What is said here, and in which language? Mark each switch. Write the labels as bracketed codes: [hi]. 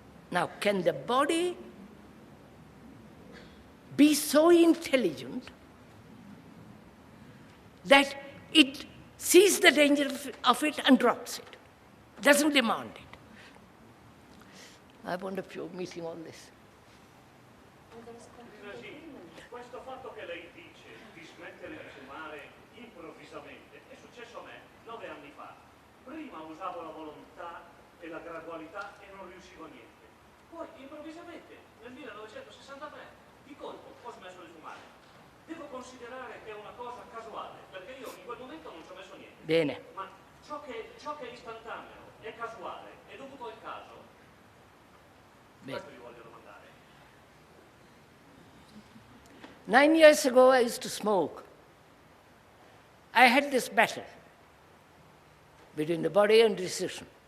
[en] Now, can the body be so intelligent that it sees the danger of it and drops it, doesn't demand it? I wonder if you're meeting all this. [it] Questo fatto che lei dice di smettere di fumare improvvisamente è successo a me 9 anni fa. Prima usavo la volontà e la gradualità e non riuscivo a niente. Poi improvvisamente nel 1963 di colpo ho smesso di fumare. Devo considerare che è una cosa casuale, perché io in quel momento non ci ho messo niente. Bene. Ma ciò che è istantaneo, è casuale, è dovuto al caso. Bene. Questo vi voglio domandare. [en] 9 years ago, I used to smoke. I had this battle between the body and decision.